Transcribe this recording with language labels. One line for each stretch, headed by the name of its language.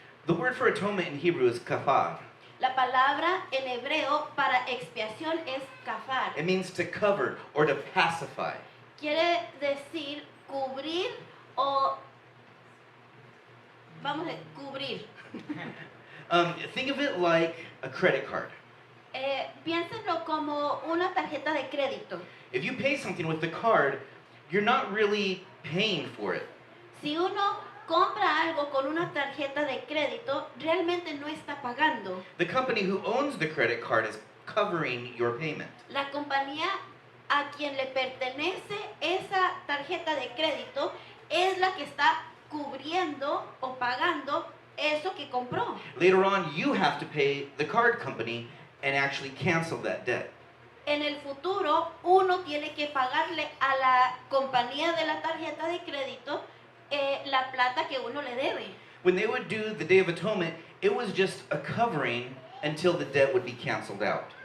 English: The word for atonement in Hebrew is kafar.
Spanish: La palabra en hebreo para expiación es kafar.
English: It means to cover or to pacify.
Spanish: Quiere decir cubrir o, vamos a cubrir.
English: Think of it like a credit card.
Spanish: Piénsenlo como una tarjeta de crédito.
English: If you pay something with the card, you're not really paying for it.
Spanish: Si uno compra algo con una tarjeta de crédito, realmente no está pagando.
English: The company who owns the credit card is covering your payment.
Spanish: La compañía a quien le pertenece esa tarjeta de crédito es la que está cubriendo o pagando eso que compró.
English: Later on, you have to pay the card company and actually cancel that debt.
Spanish: En el futuro, uno tiene que pagarle a la compañía de la tarjeta de crédito la plata que uno le debe.
English: When they would do the Day of Atonement, it was just a covering until the debt would be canceled out.